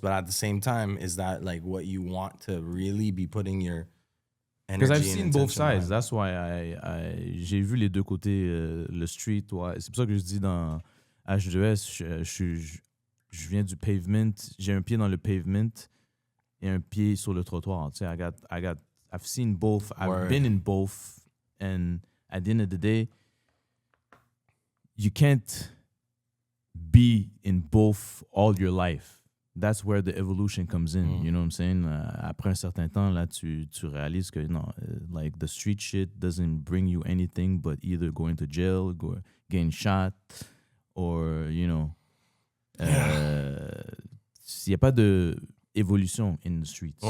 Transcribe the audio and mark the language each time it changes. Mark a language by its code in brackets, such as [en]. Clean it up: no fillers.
[en] But at the same time, is that like what you want to really be putting your energy Because I've seen both attention on? sides. That's why [fr] j'ai vu les deux côtés, le street. C'est pour ça que je dis dans H2S, je viens du pavement. J'ai un pied dans le pavement et un pied sur le trottoir. Tu sais, [en] I've seen both. I've been in both. And at the end of the day, you can't be in both all your life. That's where the evolution comes in. You know what I'm saying? [fr] Après un certain temps, là, tu réalises que non, [en] like the street shit doesn't bring you anything but either going to jail, getting shot, or, [fr] s'il n'y a pas de [en] evolution in the streets.